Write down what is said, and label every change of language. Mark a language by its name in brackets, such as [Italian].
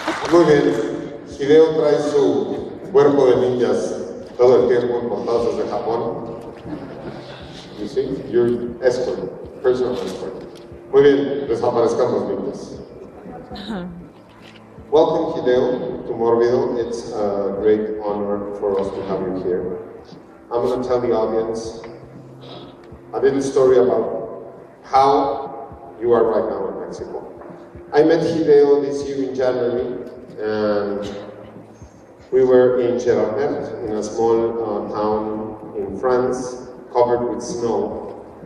[Spanish] Muy bien, Hideo trae su cuerpo de ninjas todo el tiempo importados desde Japón. [English] You see, you're escort, personal escort. [Spanish] Muy bien, desaparezcan los ninjas. [English] Welcome Hideo to Mórbido. It's a great honor for us to have you here. I'm going to tell the audience a little story about how you are right now in Mexico. I met Hideo this year in January, and we were in Gerardmer, in a small town in France, covered with snow.